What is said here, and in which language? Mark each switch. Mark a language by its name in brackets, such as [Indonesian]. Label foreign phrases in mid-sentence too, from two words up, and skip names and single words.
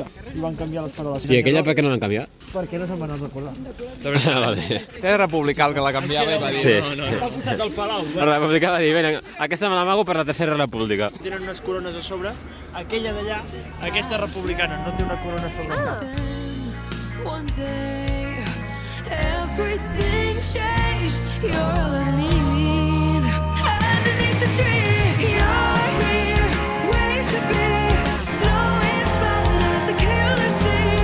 [Catalan] I van canviar les faroles. I aquella per què no l'han canviat? Perquè no se'n van recordar. Vale. Era republicà el que la canviava i va dir... Sí. No. Va posat al palau. La republicà va dir, vinga, aquesta me l'amago per la tercera república. Tenen unes corones a sobre. Aquella d'allà, aquesta republicana, no té una corona a sobre. [English] One day, everything changed. You're all I need. Underneath the tree, you're here, where you should be. Snow is falling as a killer sea.